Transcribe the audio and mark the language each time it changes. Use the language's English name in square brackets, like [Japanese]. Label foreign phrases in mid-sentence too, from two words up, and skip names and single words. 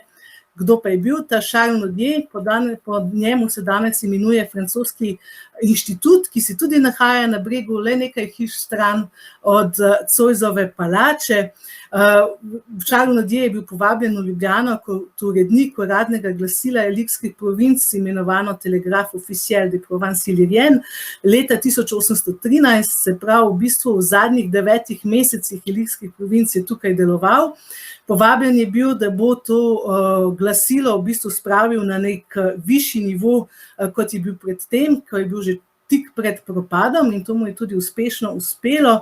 [Slovenian] Kdo pa je bil ta Charles Nodier? Po njemu se danes imenuje francoski inštitut, ki se tudi nahaja na Bregu, le nekaj hiš stran od Zoisove palače. Charles Nodier je bil povabljen v Ljubljano kot urednik uradnega glasila Ilirskih provinc, imenovano Telegraphe officiel de Provence Ilirienne, leta 1813, se pravi v bistvu v zadnjih 9 mesecih Ilirskih provinc je tukaj deloval. Povabljen je bil, da bo to glasilo v bistvu spravil na nek višji nivo, kot je bil predtem, ko je bil že tik pred propadom in to mu je tudi uspešno uspelo.